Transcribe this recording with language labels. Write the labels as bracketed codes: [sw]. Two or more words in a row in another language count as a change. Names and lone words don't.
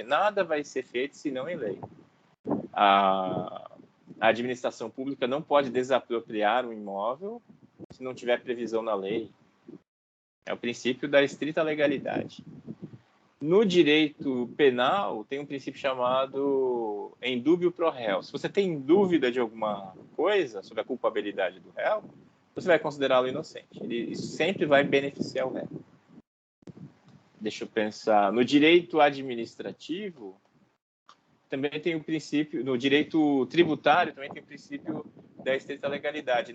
[pt] Nada vai ser feito senão em lei. A administração pública não pode desapropriar um imóvel se não tiver previsão na lei. É o princípio da estrita legalidade. No direito penal, tem um princípio chamado [la] in dubio pro réu. [pt] Se você tem dúvida de alguma coisa sobre a culpabilidade do réu, você vai considerá-lo inocente. Isso sempre vai beneficiar o réu. Deixa eu pensar. No direito administrativo, também tem o princípio, no direito tributário, também tem o princípio da estrita legalidade.